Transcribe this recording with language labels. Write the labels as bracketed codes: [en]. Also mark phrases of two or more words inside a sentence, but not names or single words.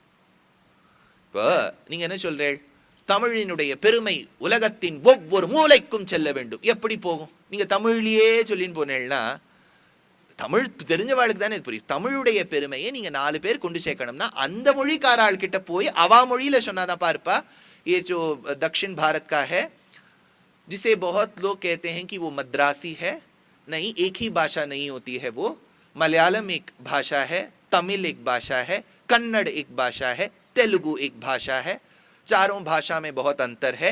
[ta] இப்போ நீங்க என்ன சொல்றீள், தமிழினுடைய பெருமை உலகத்தின் ஒவ்வொரு மூலைக்கும் செல்ல வேண்டும், எப்படி போகும்? நீங்க தமிழ்லயே சொல்லின்னு போனேன்னா தமிழ் தெரிஞ்சவாளுக்கு தானே புரியும். தமிழுடைய பெருமையை நீங்க 4 பேர் கொண்டு சேர்க்கணும்னா அந்த மொழிக்கார ஆள் கிட்ட போய் அவா மொழியில சொன்னாதான் पारपा। [hi] ये जो दक्षिण भारत का है, जिसे बहुत लोग कहते हैं कि वो मद्रासी है, नहीं, एक ही भाषा नहीं होती है वो। मलयालम एक भाषा है, तमिल एक भाषा है, कन्नड़ एक भाषा है, तेलुगु एक भाषा है, चारों भाषा में बहुत अंतर है।